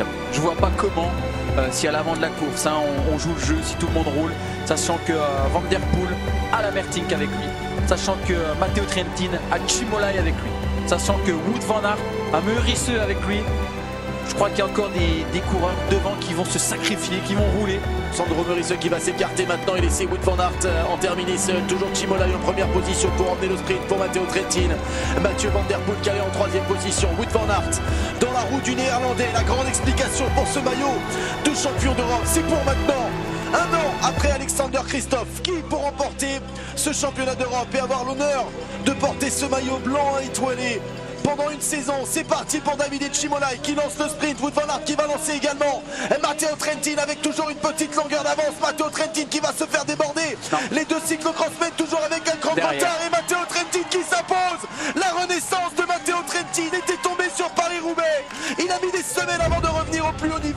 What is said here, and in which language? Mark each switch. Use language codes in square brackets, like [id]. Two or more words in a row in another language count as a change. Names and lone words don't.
[fr] Je vois pas comment, si à l'avant de la course, on joue le jeu, si tout le monde roule, sachant que Van Der Poel a Lamertink avec lui, sachant que Matteo Trentin a Chimolai avec lui, sachant que Wout van Aert a Meurice avec lui. Je crois qu'il y a encore des coureurs devant qui vont se sacrifier, qui vont rouler. Sandro Meurice qui va s'écarter maintenant et laisser Wout van Aert en terminer seul. Toujours Chimolai en première position pour emmener le sprint pour Matteo Trentin. Mathieu Van Der Poel qui est en 3e position. Wout van Aert dans la roue du Néerlandais. La grande explication pour ce maillot de champion d'Europe, c'est pour maintenant. Un an après Alexander Kristoff, qui pour remporter ce championnat d'Europe et avoir l'honneur de porter ce maillot blanc étoilé pendant une saison. C'est parti pour Davide Chimolai qui lance le sprint. Wout van Aert qui va lancer également. Et Matteo Trentin avec toujours une petite longueur d'avance. Matteo Trentin qui va se faire déborder. Non. Les deux cyclocrossmen toujours avec un grand retard. Et Matteo Trentin qui s'impose. La renaissance de Matteo Trentin était tombé sur Paris-Roubaix. Il a mis des semaines avant de revenir au plus haut niveau.